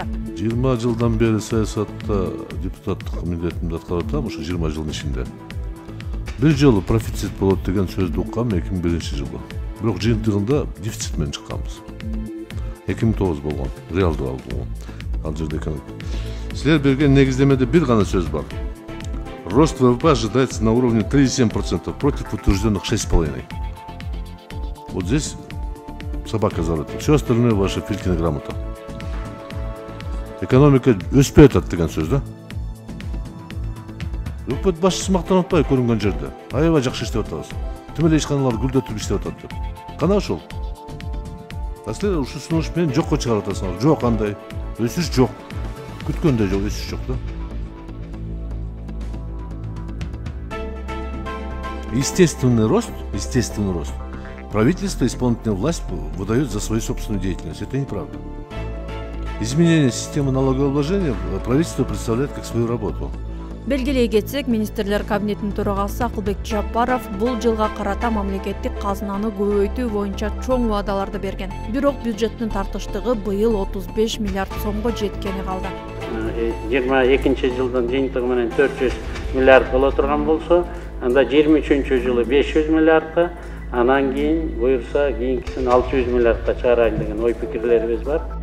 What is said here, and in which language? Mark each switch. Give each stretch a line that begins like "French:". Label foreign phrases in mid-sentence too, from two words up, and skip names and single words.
Kyrgyz: 20 жылдан бери саясатта депутаттык милдетимди аткарып атам, ошо 20 жылдын ичинде. Бир жолу профицит болот деген сөздү уккам 2001 жылы. Бирок жыйынтыгында дефицит менен чыкканбыз. 2009 болгон, реалдуу алдуу. Ал жерде экен. Силер берген негиздемеде бир гана сөз бар.
Russian: Рост ВВП ожидается на уровне 3,7% против утвержденных 6,5%. Вот здесь собака зарыта. Все остальное ваша Филькина грамота.
Kyrgyz: Экономика өспөй атат деген сөз да. Өкмөт башчысы мактанып атпайбы көрүнгөн жерде. Аябай жакшы иштеп атабыз. Тим эле ишканалар гүлдөтүп иштеп атат деп. Кана ошол. Силер ушул сунуш менен жокко чыгарып атасыңар. Жок андай. Өсүш жок. Күткөндөй жок, өсүш жок да.
Russian: Естественный рост. Правительство, исполнительная власть выдает за свою собственную деятельность. Это неправда. Изменение системы налогообложения правительство представляет как свою работу.
Kyrgyz: Белгилей кетсек, министрлер кабинетинин төрагасы Акылбек Жапаров бул жылга карата мамлекеттик казынаны көбөйтүү боюнча чоң убадаларды берген. Бирок бюджеттин тартыштыгы быйыл 35 миллиард сомго жеткени калды. 22 жылдын жыйынтыгы менен 400 миллиард боло турган болсо, анда 23 жылы 500 миллиардка, анан кийин буюрса кийинкисин 600 миллиардка чыгарайын деген ой пикирлерибиз бар.